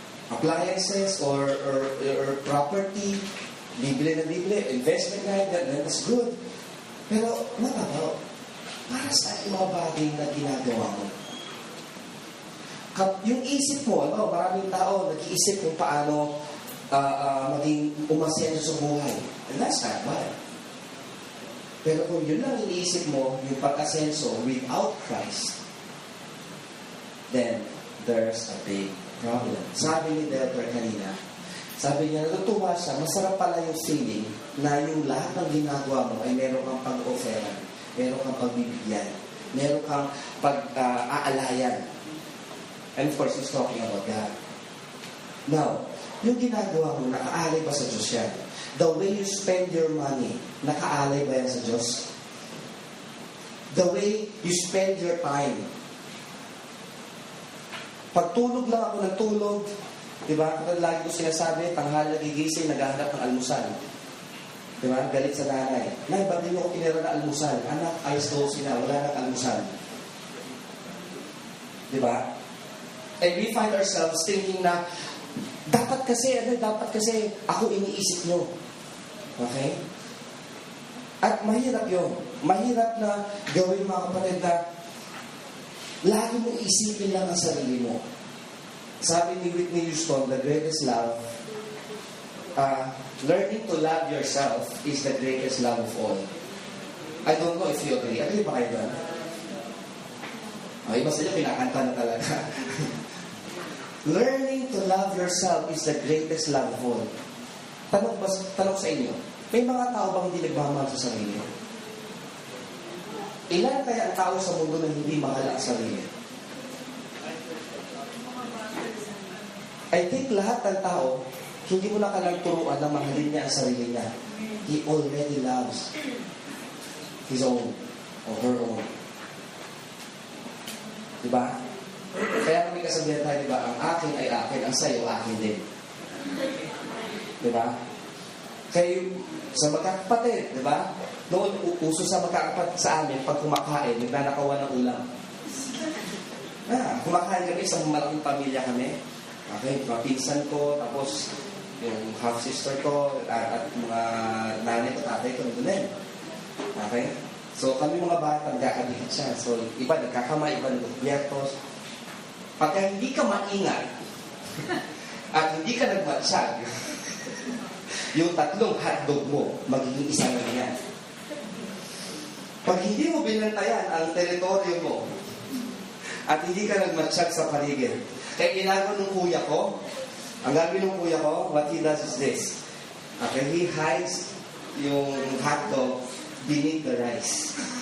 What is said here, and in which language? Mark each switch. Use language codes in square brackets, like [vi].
[en] Appliances or property, [tl] bibili na bibili, [en] investment like that, that's good. [tl] Pero, what about para sa yung mga bagay na ginagawa mo? Yung isip mo, maraming tao nag-iisip kung paano maging umasenso sa buhay. [en] And that's not bad. [tl] Pero kung yun lang iniisip mo, yung pag-asenso without Christ, [en] then there's a big problem. [tl] Sabi ni Deltor kanina, sabi niya, natutuwa siya, masarap pala yung feeling na yung lahat ng ginagawa mo ay meron kang pag-offeran, meron kang pagbibigyan, meron kang pag-aalayan. [en] And of course, he's talking about God. [tl] Now, yung ginagawa mo, nakaalay ba sa Diyos yan? [en] The way you spend your money, [tl] nakaalay ba yan sa Diyos? [en] The way you spend your time. [tl] Pagtulog lang ako ng tulog, di ba? Kapag lagi ko sinasabi, tanghali nagigising, naghahanap ng almusal. Di ba? Galit sa nanay. Nay, ba't din ako tinira na almusal? Anak, ayos 12 na, wala nang almusal. Di ba? [en] And we find ourselves thinking [tl] na, dapat kasi ako iniisip nyo. Okay? At mahirap yun. Mahirap na gawin mga kapatid na lagi mo isipin lang ang sarili mo. [en] Sabi ni Whitney Houston, the greatest love, learning to love yourself is the greatest love of all. I don't know if you agree. [tl] Agree ba kayo doon? Iba sa inyo, pinakanta na talaga. [en] Learning to love yourself is the greatest love of all. [tl] Tanong sa inyo, may mga tao bang hindi nagmamahal sa sarili? Ilan kaya ang tao sa mundo na hindi mahal ang sarili? I think lahat ng tao, hindi mo na kailangang turuan na mahalin niya ang sarili niya. [en] He already loves his own or her own. [tl] Diba? Kaya kami kasabihan tayo, diba? Ang akin ay akin, ang sa'yo akin din. Diba? Kayo, sa magkakapatid, diba? Noon, uso sa magkakapatid sa amin, pag kumakain, nagnanakawan ng ulam. Kumakain kami, isang malaking pamilya kami. Okay, mga pinsan ko, tapos yung half-sister ko, at mga nanay ko, tatay ko, nandun din. Okay? So, kami mga bata, nagkakadikit siya. So, iba nagkakamay, iba nagkakabiyertos. Pagka hindi ka maingat, at hindi ka nagmatsyag, yung tatlong hotdog mo, magiging isang lang yan. Pag hindi mo binantayan ang teritoryo mo, at hindi ka nagmatsyag sa paligid, kaya ginagawa ng kuya ko, ang gagawin ng kuya ko, [en] what he does is this. Okay, he hides yung hotdog beneath the rice.